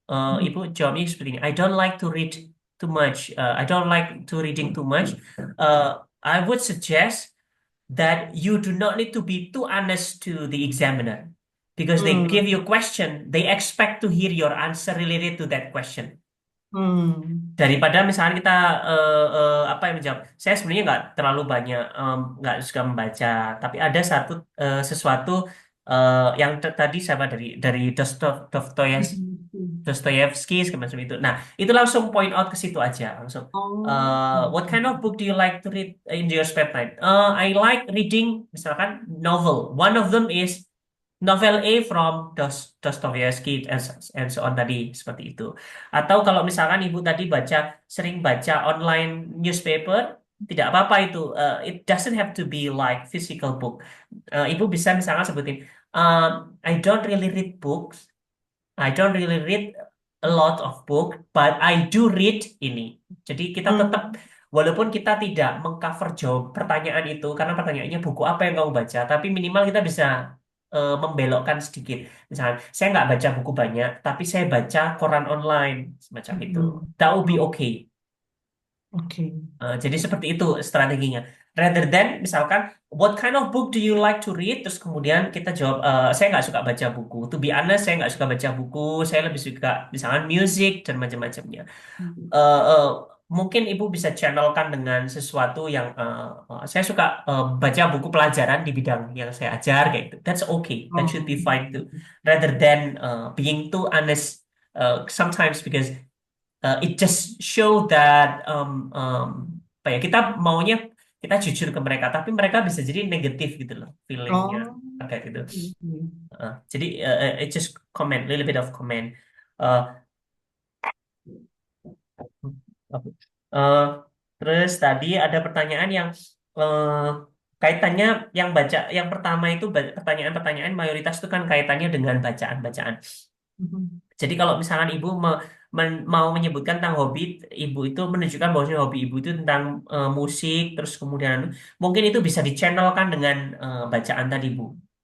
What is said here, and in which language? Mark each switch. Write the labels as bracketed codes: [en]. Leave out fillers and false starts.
[id] Ibu jawabnya seperti ini. [en] I don't like to read too much. I don't like to reading too much. I would suggest that you do not need to be too honest to the examiner because they give you a question, they expect to hear your answer related to that question. [id] Daripada misalnya kita apa yang menjawab, saya sebenarnya nggak terlalu banyak nggak suka membaca, tapi ada sesuatu yang tadi siapa dari Dostoyevsky semacam itu. Nah, itu langsung [en] point out [id] ke situ aja langsung. [en] What kind of book do you like to read in your spare time? I like reading [id] misalkan [en] novel. One of them is novel A from Dostoevsky and so on [id] tadi seperti itu. Atau kalau misalkan ibu tadi sering baca [en] online newspaper, [id] tidak apa-apa itu. [en] It doesn't have to be like physical book. [id] Ibu bisa misalkan sebutin, [en] I don't really read books. I don't really read a lot of book, but I do read ini. [id] Jadi kita tetap, walaupun kita tidak mengcover jawab pertanyaan itu, karena pertanyaannya buku apa yang kamu baca, tapi minimal kita bisa membelokkan sedikit. Misalnya, saya nggak baca buku banyak, tapi saya baca koran online, semacam itu. [en] That would be okay. Okay. [id] Jadi seperti itu strateginya. [en] Rather than [id] misalkan, [en] what kind of book do you like to read? [id] Terus kemudian kita jawab, saya nggak suka baca buku. [en] To be honest, [id] saya nggak suka baca buku. Saya lebih suka misalkan music dan macam-macamnya. Mungkin ibu bisa channelkan dengan sesuatu yang saya suka baca buku pelajaran di bidang yang saya ajar kayak itu. [en] That's okay. That should be fine too. Rather than being too honest sometimes because it just show that [id] apa ya kita jujur ke mereka tapi mereka bisa jadi negatif gitu loh feelingnya terkait itu. [en] Jadi it just comment little bit of comment. [id] Uh, uh, Terus tadi ada pertanyaan yang kaitannya yang pertama itu pertanyaan-pertanyaan mayoritas itu kan kaitannya dengan bacaan-bacaan. Jadi kalau misalkan ibu mau menyebutkan tentang hobi, ibu itu menunjukkan bahwa hobi ibu itu tentang musik, terus kemudian mungkin itu bisa dichannelkan dengan bacaan tadi, Bu.